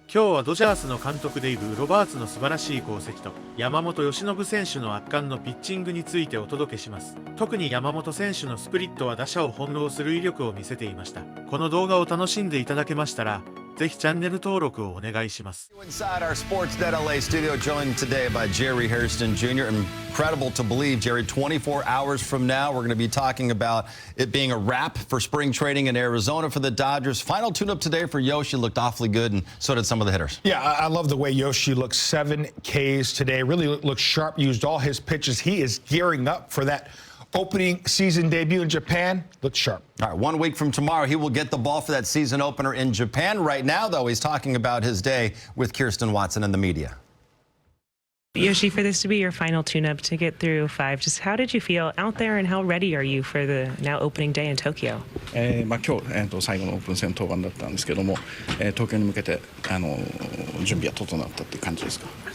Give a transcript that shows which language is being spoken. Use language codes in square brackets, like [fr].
[ja] 今日はドジャースの監督でいるロバーツの素晴らしい功績と山本由伸選手の圧巻のピッチングについてお届けします。特に山本選手のスプリットは打者を翻弄する威力を見せていました。この動画を楽しんでいただけましたらぜひチャンネル登録をお願いします。 [en] Inside our Sportsnet LA studio, joined today by Jerry Hairston Jr. Incredible to believe, Jerry, 24 hours from now, we're going to be talking about it being a wrap for spring training in Arizona for the Dodgers. Final tune-up today for Yoshi looked awfully good, and so did some of the hitters. Yeah, I love the way Yoshi looked. 7 Ks today. Really looked sharp, used all his pitches. He is gearing up for that opening season debut in Japan. Looks sharp. All right, 1 week from tomorrow, he will get the ball for that season opener in Japan. Right now, though, he's talking about his day with Kirsten Watson and the media. Yoshi, for this to be your final tune-up to get through 5, just how did you feel out there and how ready are you for the now opening day in Tokyo? [ja] 今日、最後のオープン戦登板だったんですけども、東京に向けて準備は整ったっていう感じですか？